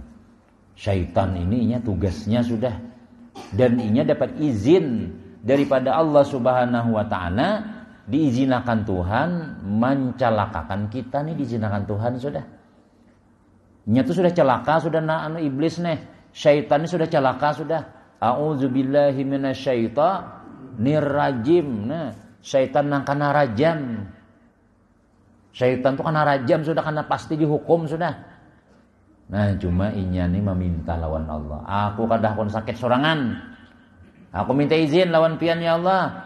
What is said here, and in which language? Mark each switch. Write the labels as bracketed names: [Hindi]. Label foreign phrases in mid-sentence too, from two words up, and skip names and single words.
[Banjar] Syaitan ini tugasnya sudah, dan inya dapat izin daripada [Arabic] الله سبحانه وتعالى, [Banjar] diizinkan Tuhan mencelakakan kita nih, diizinkan Tuhan sudah. Nya tuh sudah celaka sudah iblis nih, syaitan ini sudah celaka sudah. [Arabic] أعوذ بالله من الشيطان الرجيم. [Banjar] Nah, syaitan nang kana rajam. Syaitan tuh kana rajam sudah, karena pasti dihukum sudah. Nah, cuma inya nih meminta lawan Allah. Aku kadah kon sakit sorangan. Aku minta izin lawan pian [Arabic] يا الله.